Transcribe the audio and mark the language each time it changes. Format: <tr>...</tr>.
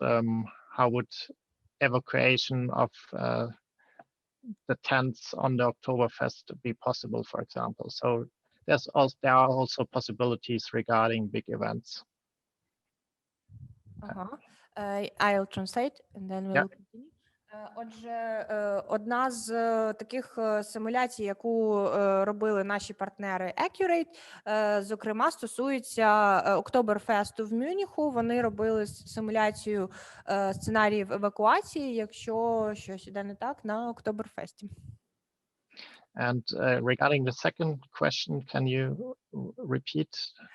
<en>How would evacuation of the tents on the Oktoberfest be possible, for example? So there are also possibilities regarding big events. I'll translate and then we'll continue.</en> <uk>Отже, одна з таких симуляцій, яку робили наші партнери Accurate, зокрема, стосується Октоберфесту в Мюнху. Вони робили симуляцію сценаріїв евакуації, якщо щось іде не так, на Октоберфесті.</uk> <en>And regarding the second question, can you repeat?</en>